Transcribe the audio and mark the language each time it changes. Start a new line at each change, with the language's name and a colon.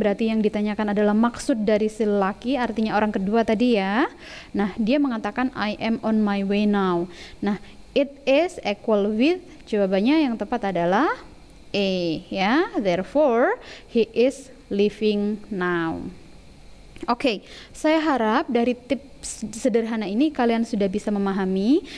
Indonesian: Berarti yang ditanyakan adalah maksud dari si lelaki, artinya orang kedua tadi ya.
English: Nah, dia mengatakan I am on my way now.
Indonesian: Nah, it is equal with, jawabannya yang tepat adalah A ya.
English: Therefore, he is leaving now.
Indonesian: Oke, saya harap dari tips sederhana ini kalian sudah bisa memahami.